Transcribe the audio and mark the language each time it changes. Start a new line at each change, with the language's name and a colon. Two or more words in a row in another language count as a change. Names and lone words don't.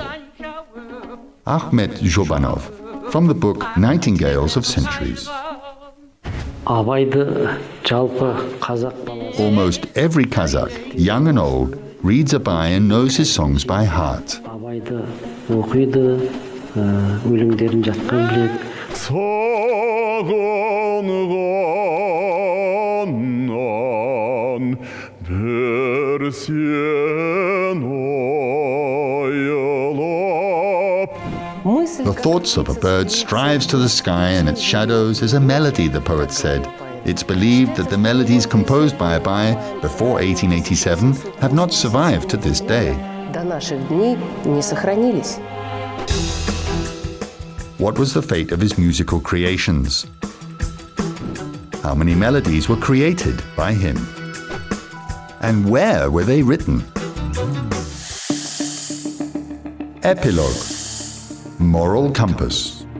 English: Akhmet Zhubanov, from the book Nightingales of Centuries. Almost every Kazakh, young and old, reads Abay and knows his songs by heart.
Kazakh: өлеңдерін жатқан біледі. Сағынғаннан бір сен ойылып.
English: The thoughts of a bird strives to the sky and its shadows is a melody, the poet said. It's believed that the melodies composed by Abai before 1887 have not survived to this day.
Russian: До наших дней не сохранились.
English: What was the fate of his musical creations? How many melodies were created by him? And where were they written? Epilogue. Moral compass.